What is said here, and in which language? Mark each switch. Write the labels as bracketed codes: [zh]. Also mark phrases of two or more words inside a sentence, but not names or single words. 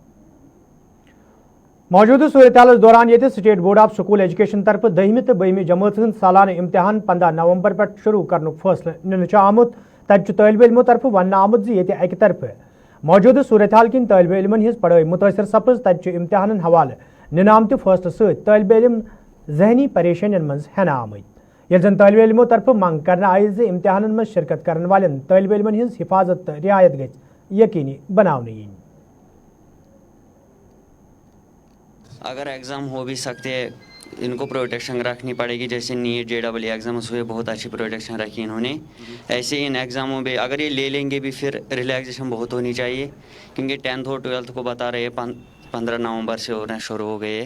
[ks] मौजूदा सूरत दौरान ये स्टेट बोर्ड ऑफ स्कूल एजुकेशन तरफ 10वीं तो 12वीं जमात हंद सालाना इम्तिहान 15 नवंबर पे शुरू करने फैसले निन आमुत। तब तालिब इल्मों तरफ वन आमुत ये अक तरफ मौजूदा सूरत हाल किन तालिब इल्मन हज पढ़ाई मुतासर सपज तब इम्तिहान हवाले निन आमत फैसले सहित तालिब इल्म जहनी परेशानियों मज हेना आमत। ये जन तालिब इल्मों तरफ मंग करना आई जे इम्तिहान में शिरकत करने वाले तालिब इल्मन हज हिफाजत रियायत गई यकीनी बनाने यी। [hi] अगर एग्ज़ाम हो भी सकते हैं, इनको प्रोटेक्शन रखनी पड़ेगी। जैसे नीट JEE एग्ज़ाम उसमें बहुत अच्छी प्रोटेक्शन रखी इन्होंने, ऐसे इन एग्ज़ामों में अगर ये ले लेंगे भी फिर रिलैक्सेशन बहुत होनी चाहिए, क्योंकि 10th और 12th को बता रहे हैं 15 नवंबर से होना शुरू हो गए।